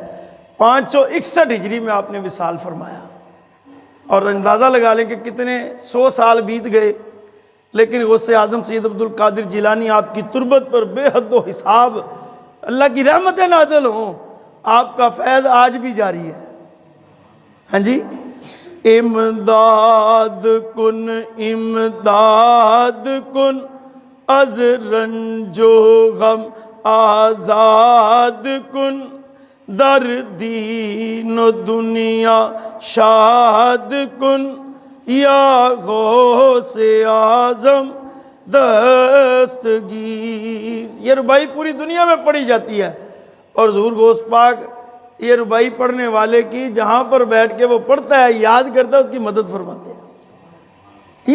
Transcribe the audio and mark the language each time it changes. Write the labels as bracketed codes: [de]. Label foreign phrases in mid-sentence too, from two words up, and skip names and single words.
[ur] 561 ہجری میں آپ نے وصال فرمایا، اور اندازہ لگا لیں کہ کتنے 100 سال بیت گئے، لیکن غوث اعظم سید عبد القادر جیلانی آپ کی تربت پر بے حد و حساب اللہ کی رحمتیں نازل ہوں، آپ کا فیض آج بھی جاری ہے۔ ہاں جی، [fa] امداد کن امداد کن از رنج و غم آزاد کن، در دین و دنیا شاد کن، یا غوث اعظم دستگیر۔ [ur] یہ ربائی پوری دنیا میں پڑھی جاتی ہے، اور حضور غوث پاک یہ ربائی پڑھنے والے کی جہاں پر بیٹھ کے وہ پڑھتا ہے، یاد کرتا ہے، اس کی مدد فرماتے ہیں۔